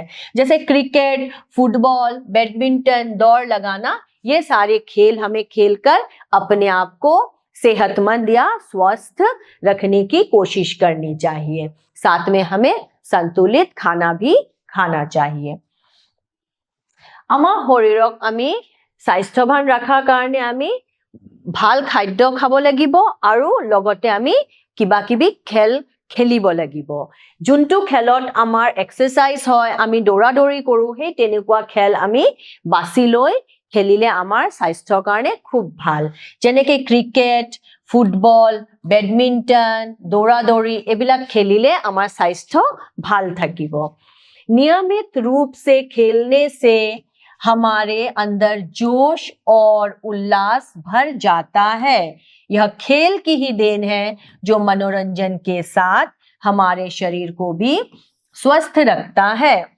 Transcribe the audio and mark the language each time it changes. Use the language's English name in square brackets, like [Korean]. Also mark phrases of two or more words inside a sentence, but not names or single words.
[Hindi] जैसे क्रिकेट, फुटबॉल, बैडमिंटन, दौड़ लगाना, ये सारे खेल हमें खेलकर अपने आप को सेहतमंद या स्वस्थ रखने की कोशिश करनी चाहिए। साथ में हमें संतुलित खाना भी खाना चाहिए। [Assamese] আমাৰ শৰীৰক আমি স্বাস্থ্যৱান ৰখাৰ কাৰণে আমি ভাল খাদ্য খাব লাগিব আৰু লগতে আমি কিবা কিবি খেল খেলিব লাগিব। যোনটো খেলত আমাৰ এক্সাৰসাইজ হয়, আমি দৌৰা দৌৰি কৰো, সেই তেনেকুৱা খেল আমি বাছি লৈ খেলিলে আমাৰ স্বাস্থ্যৰ কাৰণে খুব ভাল। যেনেকৈ ক্ৰিকেট, ফুটবল, বেডমিন্টন, দৌৰা দৌৰি এইবিলাক খেলিলে আমাৰ স্বাস্থ্য ভাল থাকিব। [Hindi] नियमित रूप से खेलने से हमारे अंदर जोश और उल्लास भर जाता है। यह खेल की ही देन है जो मनोरंजन के साथ हमारे शरीर को भी स्वस्थ रखता है।